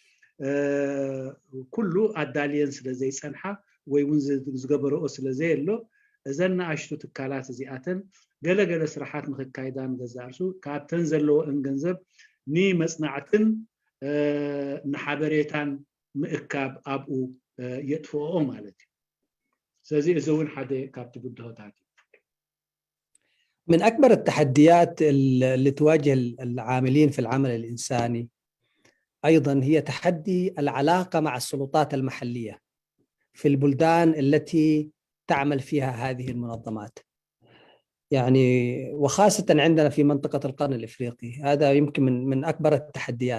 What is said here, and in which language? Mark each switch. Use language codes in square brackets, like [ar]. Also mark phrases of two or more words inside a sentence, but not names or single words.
[ti] ኩሉ ኣዳልየን ስለዘይፀንሓ ወይ እውን ዝገበረኦ ስለዘየሎ እዘን ኣሽቱ ትካላት እዚኣተን ገለገለ ስራሓት ንክካይዳን ገዛእ ርእሱ ካብተን ዘለዎን ገንዘብ ንመጽናዕትን ንሓበሬታን ምእካብ ኣብኡ የጥፍኦ ማለት እዩ። ስለዚ እዚ እውን ሓደ ካብቲ ጉድሆታት [ar] من أكبر التحديات اللي تواجه العاملين في العمل الإنساني أيضا هي تحدي العلاقة مع السلطات المحلية في البلدان التي تعمل فيها هذه المنظمات. يعني وخاصة عندنا في منطقة القرن الإفريقي هذا يمكن من أكبر التحديات.